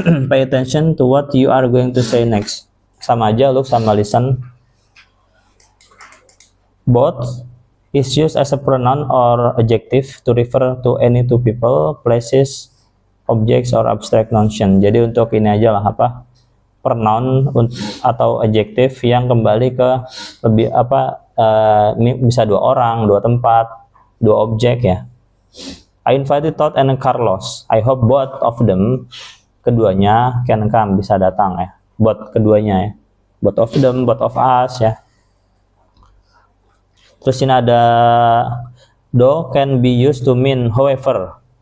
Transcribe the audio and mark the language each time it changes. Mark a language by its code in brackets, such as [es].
[en] Pay attention to what you are going to say next. [id] Sama aja [en] look sama listen. Both is used as a pronoun or adjective to refer to any two people, places, objects or abstract notion. [id] Jadi untuk ini aja lah apa, pronoun atau adjective yang kembali ke lebih apa, bisa dua orang, dua tempat, dua objek ya. [en] I invited Todd and Carlos. I hope both of them, [id] keduanya [en] can come, [id] bisa datang ya. [en] Both keduanya ya. Both of them, both of us ya. [id] Terus ini ada [en] though can be used to mean however.